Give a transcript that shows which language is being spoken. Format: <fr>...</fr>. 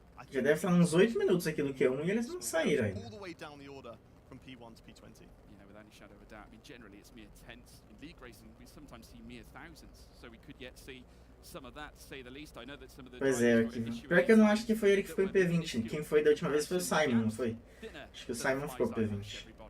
<pt>Já deve estar uns 8 minutos aqui no Q1 e eles não saíram ainda.</pt> <en>From P1 to P20. You know, without any shadow of a doubt. I mean, generally it's mere tenths. In league racing, we sometimes see mere thousands. So we could yet see some of that, to say the least. I know that some of the</en> <pt>Pois é, aqui. Pior que eu não acho que foi ele que ficou em P20. Quem foi da última vez foi o Simon, não foi? Acho que o Simon ficou P20.</pt>